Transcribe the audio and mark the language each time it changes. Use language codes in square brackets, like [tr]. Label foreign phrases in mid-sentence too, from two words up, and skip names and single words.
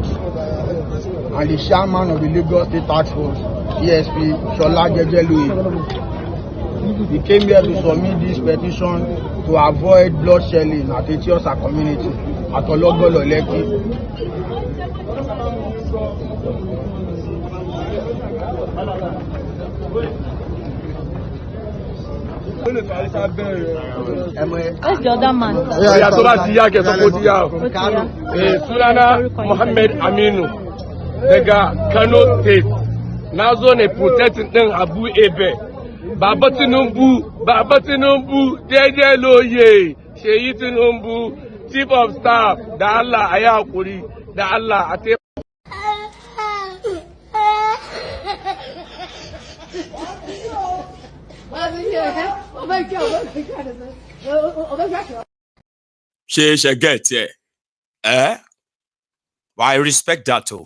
[en] And the chairman of the Lagos State Task Force, ESP, Shola Jejeluyi, he came here to submit this petition to avoid bloodshelling at Etiosa community at Ologbolo Lekki. Where's the other man? [ha] Sunana Muhammad Aminu daga Kano State. Na zo ne protecting din Abu Ebe. [en] Baba Tinubu, Jeje Loye, Sheyi Tinubu, Chief of Staff, [ha] da Allah ayi hakuri, da Allah a [en] She get well, I respect that too.